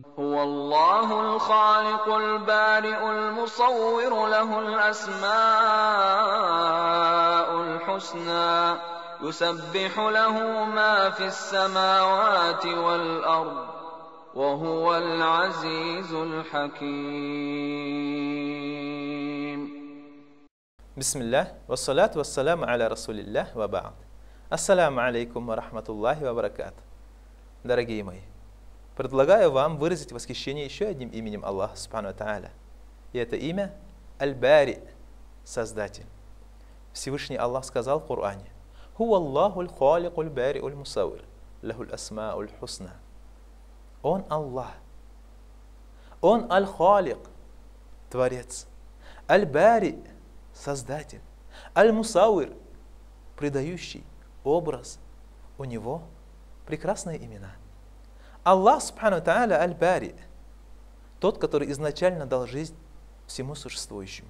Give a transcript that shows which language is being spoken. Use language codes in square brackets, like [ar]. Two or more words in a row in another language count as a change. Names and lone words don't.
[ar] هو الله الخالق البارئ المصور له الأسماء الحسنى يسبح له ما في السماوات والأرض وهو العزيز الحكيم. بسم الله والصلاة والسلام على رسول الله وبعد. السلام عليكم ورحمة الله وبركاته. [ru] Дорогие мои, предлагаю вам выразить восхищение еще одним именем Аллаха [ar] سبحانه وتعالى. [ru] И это имя Аль-Бари, Создатель. Всевышний Аллах сказал в Коране: [ar] «هو الله الخالق البارئ المصور له الأسماء الحسنى». [ru] Он Аллах. Он Аль-Халик, Творец. Аль-Бари, Создатель. Аль-Мусаввир, придающий образ. У него прекрасные имена. [ar] الله سبحانه وتعالى البارئ, [ru] тот, который изначально дал жизнь всему существующему.